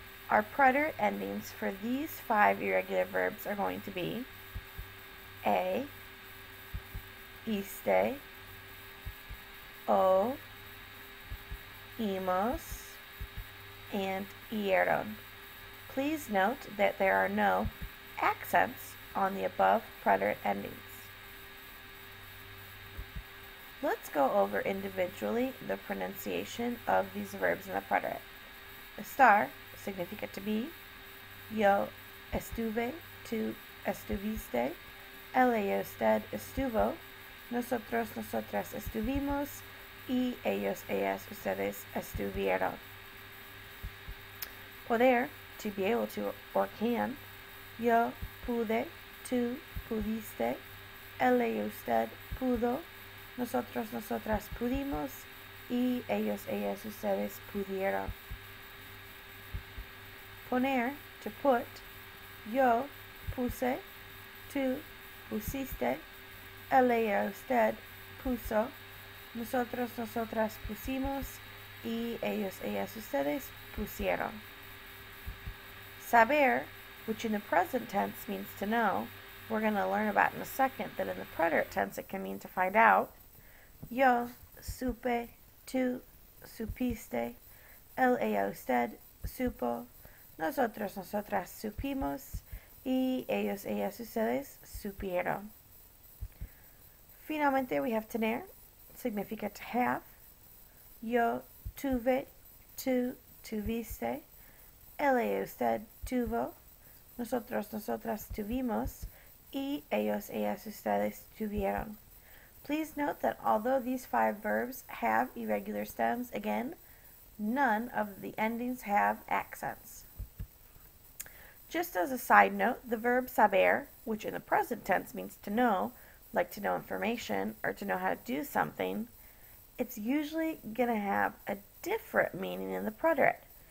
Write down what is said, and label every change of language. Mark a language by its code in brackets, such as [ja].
[en] Our preterite endings for these 5 irregular verbs are going to be a, iste, o, imos, and ieron. Please note that there are no accents on the above preterite endings. Let's go over individually the pronunciation of these verbs in the preterite. [es] Estar significa [en] to be, [es] yo estuve, tú estuviste, él ella usted estuvo, nosotros nosotras estuvimos, y ellos ellas ustedes estuvieron. Poder, [en] to be able to or can, [es] yo pude, tú pudiste, él ella usted pudo, nosotros nosotras pudimos, y ellos ellas ustedes pudieron. Poner, [en] to put, [es] yo puse, tú pusiste, él ella usted puso, nosotros nosotras pusimos, y ellos ellas ustedes pusieron. [en] Saber, which in the present tense means to know, we're going to learn about in a second that in the preterite tense it can mean to find out. [es] Yo supe, tú supiste, él ella usted supo, nosotros nosotras supimos, y ellos ellas ustedes supieron. Finalmente [en] we have [es] tener, significa [en] to have. [es] Yo tuve, tú tuviste, él ella usted tuvo, nosotros nosotras tuvimos, y ellos ellas ustedes tuvieron. [en] Please note that although these 5 verbs have irregular stems, again, none of the endings have accents. Just as a side note, the verb saber, which in the present tense means to know, like to know information or to know how to do something, it's usually going to have a different meaning in the preterite.